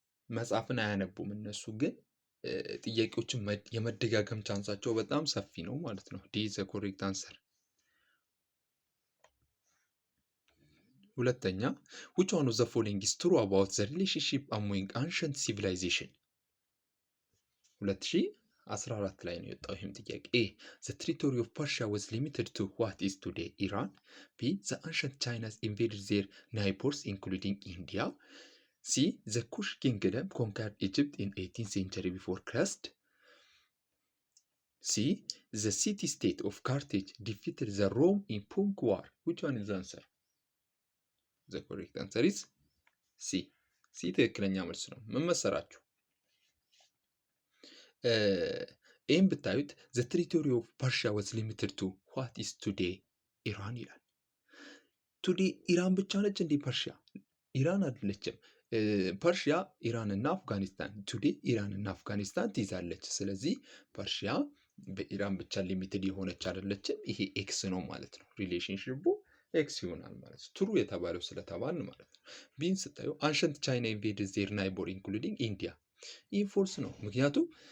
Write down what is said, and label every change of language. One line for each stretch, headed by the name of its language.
Amharic: መጽሐፍን አያነቡም እነሱ፣ ግን ጥያቄዎችን የመደጋገም ቻንሳቸው በጣም ሰፊ ነው ማለት ነው።
English: ዲ ዘ ኮሬክት አንሰር።
Amharic: ሁለተኛ
English: which one of the following is true about the relationship among ancient civilization?
Amharic: 2014 ላይ ነው የወጣው ይህም ጥያቄ።
English: ኤ the territory of Persia was limited to what is today Iran. B the ancient China's invaded their neighbors including India. C the Kush kingdom conquered Egypt in 18th century before Christ. C the city-state of Carthage defeated the Rome in Punic War. Which one is the answer? The correct answer is C.
Amharic: C ትክክለኛ መልስ ነው። ምን መሰራችሁ? ይህም ብታዩት
English: the territory of Persia was limited to what is today Iran
Amharic: ይላል።
English: ቱዴይ ኢራን ብቻ ነች እንዴ?
Amharic: ፐርሺያ ኢራን አይደለችም። ፐርሺያ ኢራን እና አፍጋኒስታን፣ ቱዴይ ኢራን እና አፍጋኒስታን ትይዛለች። ስለዚህ ፐርሺያ በኢራን ብቻ ሊሚትድ የሆነች አይደለችም። ይሄ ኤክስ ነው ማለት ነው። ሪሌሽንሺፑ ኤክስ ይሆናል ማለት ነው። ትሩ የተባለው ስለተባል ማለት ነው። ቢን ስታዩ
English: አንሸንት ቻይና ኢንቬድድ ዜር ናይቦር ኢንክሉዲንግ ኢንዲያ።
Amharic: ይህ ፎልስ ነው። ምክንያቱም